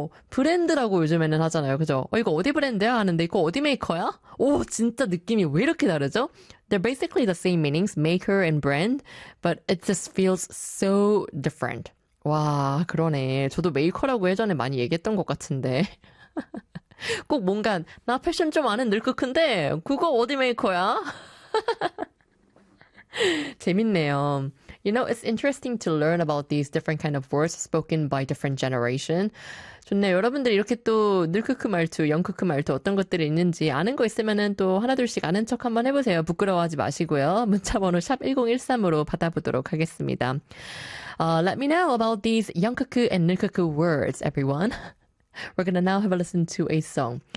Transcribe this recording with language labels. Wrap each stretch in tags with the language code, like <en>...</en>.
<ko>브랜드라고 요즘에는 하잖아요. 그죠? 이거 어디 브랜드야? 하는데, 이거 어디 메이커야? 오, 진짜 느낌이 왜 이렇게 다르죠?</ko> <en>They're basically the same meanings, maker and brand, but it just feels so different.</en> <ko>와, 그러네. 저도 메이커라고 예전에 많이 얘기했던 것 같은데. 꼭 뭔가, 나 패션 좀 아는 늘크큰데, 그거 어디 메이커야? 재밌네요.</ko> <en>You know, it's interesting to learn about these different kind of words spoken by different generation.</en> <ko>좋네. 여러분들 이렇게 또 늘크크 말투, 영크크 말투 어떤 것들이 있는지 아는 거 있으면은 또 하나둘씩 아는 척 한번 해보세요. 부끄러워하지 마시고요. 문자번호 #1013으로 받아보도록 하겠습니다.</ko> <en>Let me know about these 영크크 and 늘크크 words, everyone. We're gonna now have a listen to a song.</en>